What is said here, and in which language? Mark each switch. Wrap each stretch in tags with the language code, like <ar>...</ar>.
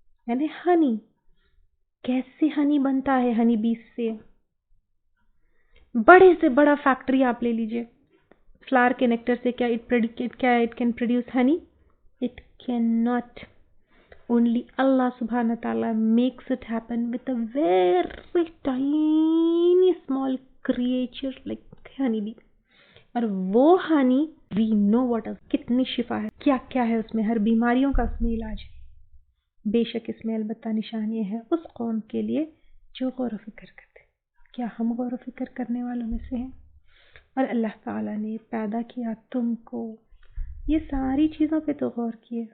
<ur>یعنی ہنی، کیسے ہنی بنتا ہے ہنی بیس سے؟ بڑے سے بڑا فیکٹری آپ لے لیجئے، فلاور کے نیکٹر سے کیا</ur> <en>It can produce honey? It can not. Only Allah subhanahu wa ta'ala makes it happen with a very tiny small creature like honeybee.</en> <ur>اور وہ honey</ur> <en>we know what is،</en> <ur>کتنی شفا ہے، کیا کیا ہے اس میں، ہر بیماریوں کا اس میں علاج ہے. بے شک اس میں البتہ نشانی ہے اس قوم کے لیے جو غور و فکر کرتے. کیا ہم غور و فکر کرنے والوں میں سے ہیں؟ اور اللہ تعالیٰ نے پیدا کیا تم کو، یہ ساری چیزوں پہ تو غور کیے.</ur>